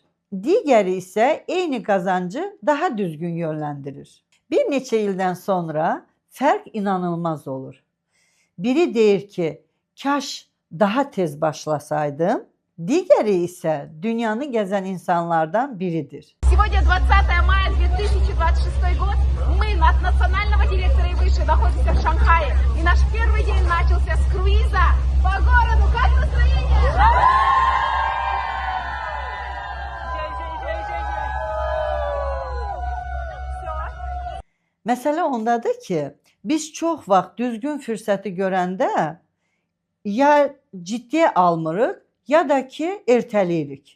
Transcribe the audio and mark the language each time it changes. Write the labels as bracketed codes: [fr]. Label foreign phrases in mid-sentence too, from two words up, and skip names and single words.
[az] Digəri isə eyni qazancı daha düzgün yönləndirir. Bir neçə ildən sonra fərq inanılmaz olur. Biri deyir ki, kaş daha tez başlasaydım, digəri isə dünyanı gəzən insanlardan biridir. [ru] Сегодня 20 мая 2026 год. Мы от национального директора и выше находимся в Шанхае. И наш первый день начался с круиза по городу. Как настроение? [az] Məsələ ondadır ki, biz çox vaxt düzgün fürsəti görəndə ya ciddiyə almırıq, ya da ki, ertələyirik.